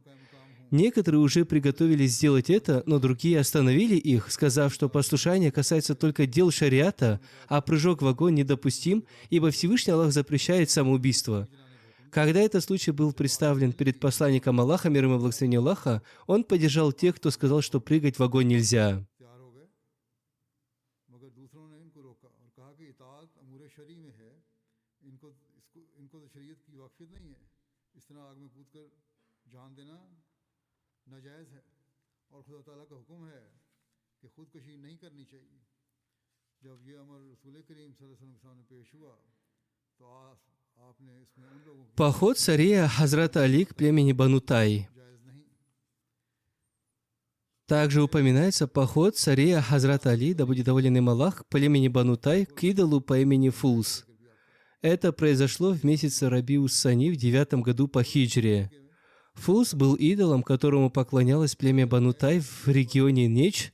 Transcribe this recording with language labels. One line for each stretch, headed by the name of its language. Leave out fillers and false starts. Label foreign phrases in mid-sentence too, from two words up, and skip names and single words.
Russian: Некоторые уже приготовились сделать это, но другие остановили их, сказав, что послушание касается только дел шариата, а прыжок в огонь недопустим, ибо Всевышний Аллах запрещает самоубийство. Когда этот случай был представлен перед посланником Аллаха, мир ему и благословение Аллаха, он поддержал тех, кто сказал, что прыгать в огонь нельзя.
Urdu: ناجائز ہے اور خدا تعالیٰ کا حکم ہے کہ خودکشی نہیں کرنی چاہیے. جب یہ امر رسول کریم
Arabic: صلى الله عليه وسلم
Urdu: کے سامنے پیش ہوا تو آپ نے اس میں ان لوگوں کو
Russian: Поход царя Хазрата Али к племени Банутай.
Urdu: جائز نہیں.
Russian: Также упоминается поход царя Хазрата Али, да будет доволен им Аллах, к племени Банутай, к идолу по имени Фулс. Это произошло в месяце Рабиус-Сани в 9 году по хиджре. Фулс был идолом, которому поклонялось племя Банутай в регионе Неч.